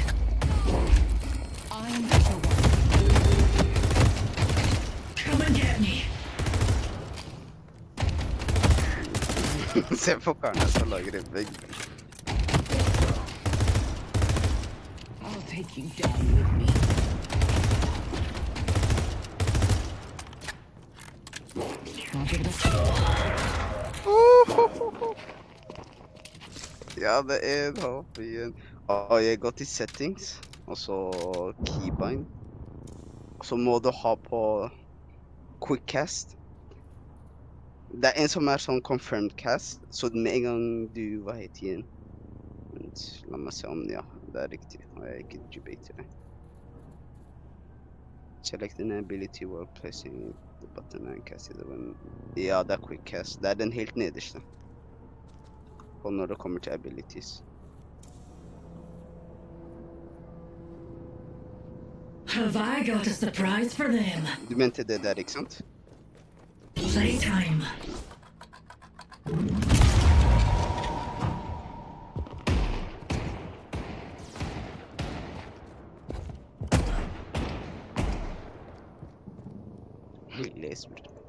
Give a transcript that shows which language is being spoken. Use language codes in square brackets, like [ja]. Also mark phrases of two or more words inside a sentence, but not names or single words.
[en] I'm the one. Come and get me. [no] Se på karene som lager en vegg. [en] I'll take you down with me. I'll give it a [no] Ja, det er en hopp igjen. Og jeg går til settings, og så keybind. Og så må du ha på [en] quick cast. [no] Det er en som er sånn [en] confirmed cast, [no] så med en gang du, hva heter igjen? Vent, la meg se om, ja, det er riktig. Og jeg er ikke debater det. [en] Select an ability while placing the button and cast it when... [no] Ja, det er [en] quick cast. [no] Det er den helt nederste. Og når det kommer til abilities. [en] Have I got a surprise for them? [no] Du mente det der, ikke sant? [en] Playtime. [no] Les bror.